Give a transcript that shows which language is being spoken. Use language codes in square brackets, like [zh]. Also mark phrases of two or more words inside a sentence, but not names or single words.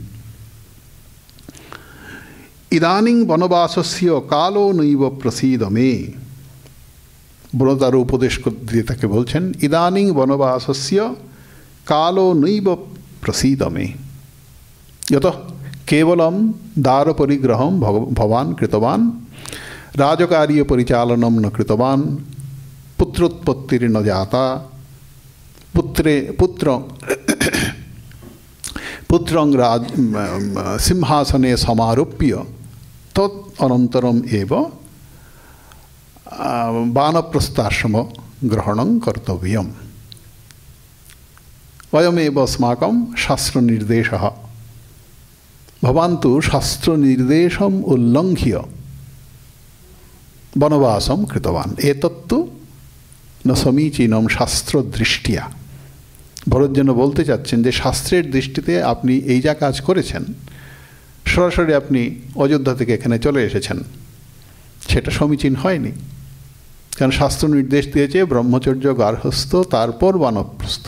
[sa] ইদানিং বনবাসস্য কালো নৈব প্রসীদমে, [bn] তার উপদেশ দিয়ে তাকে [sa] বলছেন ইদানিং বনবাসস্য কালো নৈব প্রসীদমে যত কেবলম দ্বার পরিগ্রহম ভবান কৃতবান রাজকার্য পরিচালনম ন কৃতবান পুত্রোৎপত্তির ন জাতা পুত্রং সিংহাসনে সমারোপ্য তৎ অনন্তরম এব বানপ্রস্থাশ্রম গ্রহণং কর্তব্যম। অয়মেব अस्माकं শাস্ত্রনির্দেশः ভবান তু শাস্ত্রনির্দেশম উল্লঙ্ঘ্য বনবাসম কৃতবান এতত্তু ন সমীচীনম শাস্ত্রদৃষ্টিয়া। [bn] ভরত যেন বলতে চাচ্ছেন যে শাস্ত্রের দৃষ্টিতে আপনি এই যা কাজ করেছেন, সরাসরি আপনি অযোধ্যা থেকে এখানে চলে এসেছেন, সেটা সমীচীন হয়নি। কারণ শাস্ত্র নির্দেশ দিয়েছে ব্রহ্মচর্য, গার্হস্থ্য, তারপর বানপ্রস্থ।